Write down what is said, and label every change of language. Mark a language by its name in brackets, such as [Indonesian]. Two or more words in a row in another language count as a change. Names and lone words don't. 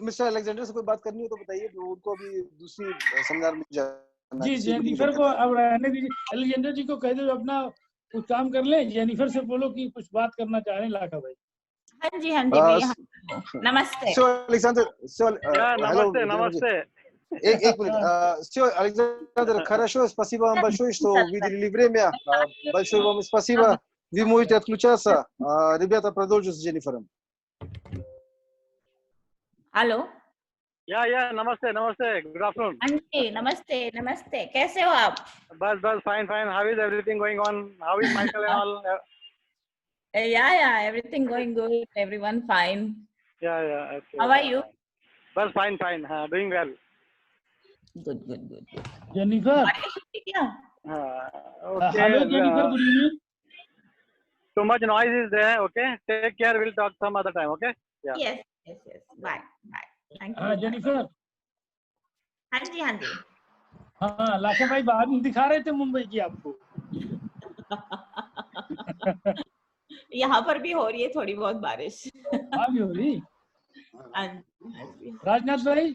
[Hindi] मिस्टर अलेक्जेंडर से कोई बात करनी हो तो बताइए, उनको अभी दूसरी सेमिनार में जाना। जी, जेनिफर को अब रहने दीजिए, अलेक्जेंडर जी को कह दो अपना कुछ काम कर ले। जेनिफर से बोलो कि कुछ बात करना चाह रहे हैं लाखा भाई। हाँ जी भैया, नमस्ते। नमस्ते। एक минут. [Russian] Все, Александр, хорошо, спасибо вам большое, что выделили время. Большое вам спасибо. Вы можете отключаться. Ребята продолжат с Дженнифером. [Hindi] हेलो। या नमस्ते [English] good afternoon. [Hindi] हाँ जी, नमस्ते, कैसे हो आप? बस फाइन। [English] How is everything going on? How is Michael and all? Yeah, everything going good, everyone fine. Yeah, okay. How are you? [Hindi] बस फाइन, [English] doing well. Good. [Hindi] जेनिफर, क्या? [English] Okay. Hello Jennifer, good evening. Too much noise is there. Okay, take care. We'll talk some other time. Okay. Yeah. Yes. Bye. Thank you. [Hindi] हाँ जेनिफर। हाँ जी। हाँ लाखा भाई बाहर दिखा रहे थे मुंबई की आपको। यहाँ पर भी हो रही है थोड़ी बहुत बारिश। हाँ भी हो रही। राजनाथ भाई।